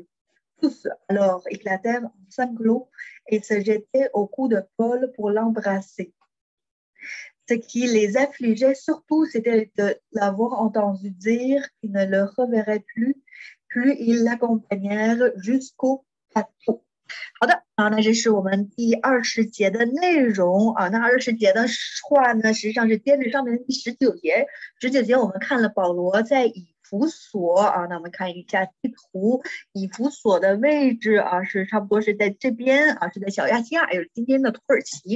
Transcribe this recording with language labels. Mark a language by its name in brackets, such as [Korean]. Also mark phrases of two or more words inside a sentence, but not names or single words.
[French] Tous alors éclatèrent en sanglots et se jetaient au cou de Paul pour l'embrasser. Ce qui les affligeait surtout, c'était de l'avoir entendu dire qu'ils ne le reverraient plus ils l'accompagnèrent jusqu'au bateau. [Chinese] 好的啊，那这是我们第20节的内容啊。那20节的话呢，实际上是接着上面的第19节。19节我们看了保罗在以弗所啊，那我们看一下地图，以弗所的位置啊是差不多是在这边啊，是在小亚细亚，也是今天的土耳其。